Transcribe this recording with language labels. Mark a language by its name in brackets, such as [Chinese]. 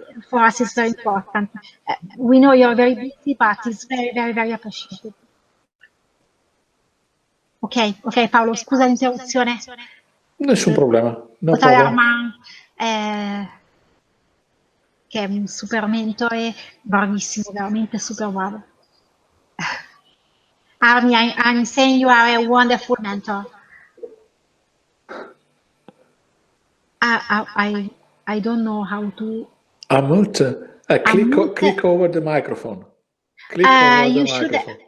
[English] For us, it's very important. We know you're very busy, but it's very, very, very appreciated. [Italian] Ok, Paolo, scusa l'interruzione. Nessun problema. [English] No [Italian] Totale [English] problem. [Italian] Armand, che è un super mentore, bravissimo, veramente super bravo. [English] Armi, I'm saying you are a wonderful mentor. I don't know how to. Unmute. Click over the microphone. Click over the microphone.